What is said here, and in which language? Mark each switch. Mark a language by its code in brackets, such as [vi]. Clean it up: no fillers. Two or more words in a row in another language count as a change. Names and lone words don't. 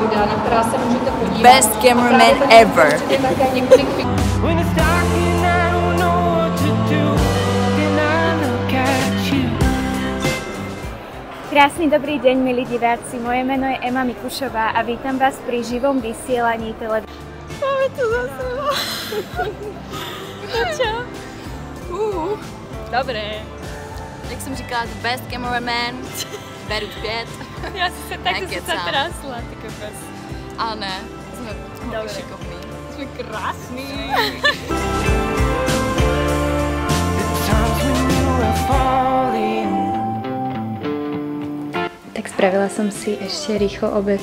[en] Best cameraman ever. [sk] Krásny dobrý deň, milí diváci. Moje meno je Ema Mikušová a vítam vás pri živom vysielaní televízie. Máme tu za sebou. Čo? Dobre. Jak som říkala, [en] the best cameraman. [sk] Beru 5. Ja si sa trásla, ty kokos. Ale ne, sme šikovní. Sme krásni. Tak spravila som si ešte rýchlo obed.